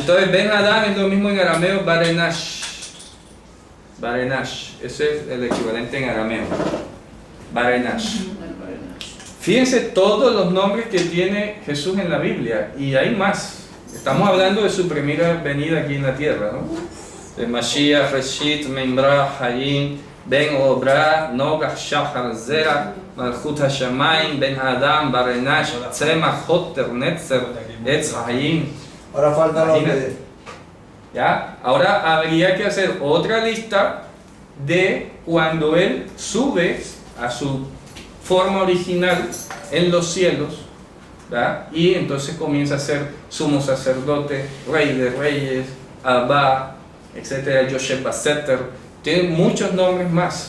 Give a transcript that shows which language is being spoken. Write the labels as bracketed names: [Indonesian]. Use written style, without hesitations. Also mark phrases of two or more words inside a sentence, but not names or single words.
[Spanish] entonces Ben Adán es lo mismo en arameo, Barenash. Barenash, ese es el equivalente en arameo. Barenash. Fíjense todos los nombres que tiene Jesús en la Biblia, y hay más. Estamos hablando de su primera venida aquí en la tierra, ¿no? De Mashiach, Reshit, Membrah, Hayim, Ben Obra, Nogah, Shachar, Zera, Malchut HaShamayim, Ben Adam, Barenash, Tzemach, Hotter, Netzer, Etz Hayim. Ahora falta los de... ¿Ya? Ahora habría que hacer otra lista de cuando él sube a su forma original en los cielos, ¿verdad? Y entonces comienza a ser sumo sacerdote, rey de reyes, Abba, etcétera, Yosef Baseter, tiene muchos nombres más.